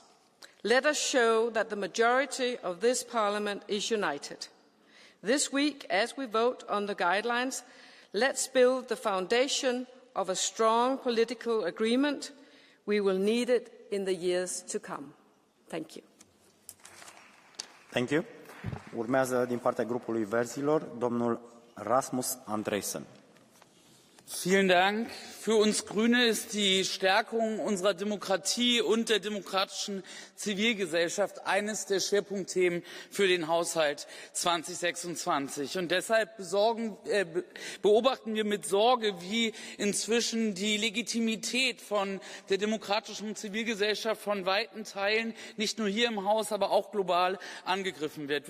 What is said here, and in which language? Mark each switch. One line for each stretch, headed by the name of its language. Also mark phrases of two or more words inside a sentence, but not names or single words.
English: Let us show that the majority of this Parliament is united. This week, as we vote on the guidelines, let's build the foundation of a strong political agreement. We will need it in the years to come. Thank you. Thank you.
Romanian: Urmează din partea grupului Verzilor, domnul Rasmus Andresen.
German: Vielen Dank. Für uns Grüne ist die Stärkung unserer Demokratie und der demokratischen Zivilgesellschaft eines der Schwerpunktthemen für den Haushalt 2026. Und deshalb beobachten wir mit Sorge, wie inzwischen die Legitimität von der demokratischen Zivilgesellschaft von weiten Teilen, nicht nur hier im Haus, aber auch global angegriffen wird.